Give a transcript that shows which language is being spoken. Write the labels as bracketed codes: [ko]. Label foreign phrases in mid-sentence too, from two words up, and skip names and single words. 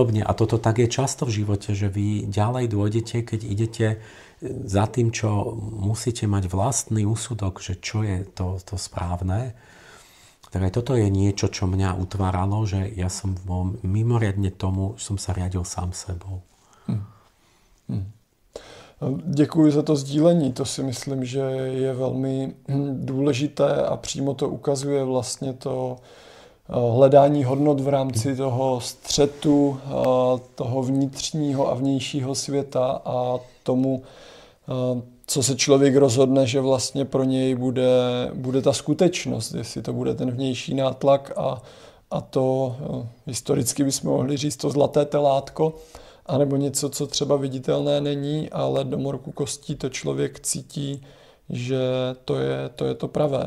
[sk] A toto tak je často v živote, že vy ďalej dôjdete, keď idete za tým, čo musíte mať vlastný úsudok, že čo je to správne. Tak aj toto je niečo, čo mňa utváralo, že ja som mimoriadne tomu, som sa riadil sám sebou. [cs] Děkuji za to sdílení. To si myslím, že je velmi důležité a přímo to ukazuje vlastně to hledání hodnot v rámci toho střetu, toho vnitřního a vnějšího světa a tomu, co se člověk rozhodne, že vlastně pro něj bude ta skutečnost, jestli to bude ten vnější nátlak a to historicky bychom mohli říct to zlaté telátko, anebo něco, co třeba viditelné není, ale do morku kostí to člověk cítí, že to je to pravé.